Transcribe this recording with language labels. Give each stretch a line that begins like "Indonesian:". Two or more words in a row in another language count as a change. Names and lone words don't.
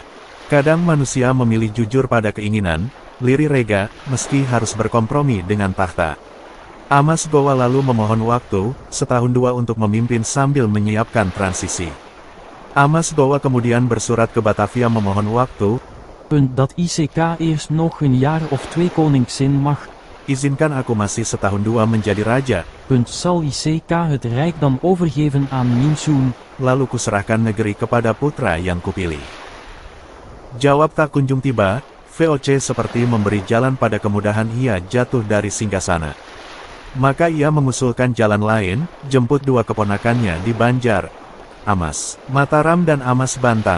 Indonesian: Kadang manusia memilih jujur pada keinginan, Liri Rega, meski harus berkompromi dengan tahta. Amas Gowa lalu memohon waktu, setahun dua untuk memimpin sambil menyiapkan transisi. Amas Gowa kemudian bersurat ke Batavia memohon waktu.
Dutch: Dat ICK eerst nog een jaar of 2 koningszin mag.
Indonesian: Izinkan aku masih setahun dua menjadi raja.
Dutch: Zal ICK het Rijk dan overgeven aan Minsun.
Indonesian: Lalu kuserahkan negeri kepada putra yang kupilih. Jawab tak kunjung tiba, VOC seperti memberi jalan pada kemudahan ia jatuh dari singgasana. Maka ia mengusulkan jalan lain, jemput dua keponakannya di Banjar, Amas Mataram dan Amas Bantan.